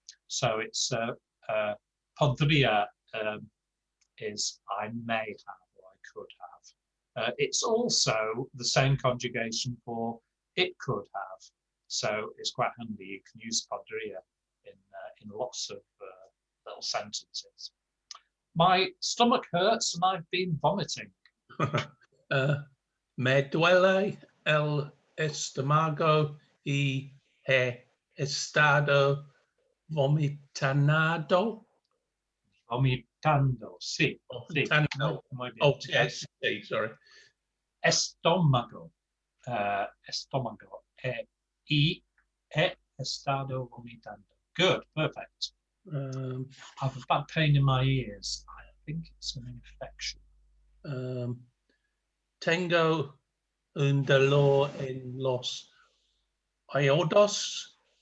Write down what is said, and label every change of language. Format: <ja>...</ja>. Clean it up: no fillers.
<en>So it's podría is I may have or I could have. It's also the same conjugation for it could have. So it's quite handy. You can use podría in lots of little sentences. My stomach hurts and I've been vomiting.</en> <es>Me duele el estómago y he estado vomitando. Vomitando, sí. Vomitando. Muy bien.</es> <en>Oh, yes, sorry.</en> <es>Estómago. Estómago. Y he estado vomitando.</es> <en>Good, perfect. I have a bad pain in my ears. I think it's an infection.</en> <es>Tengo un dolor en los oídos.</es>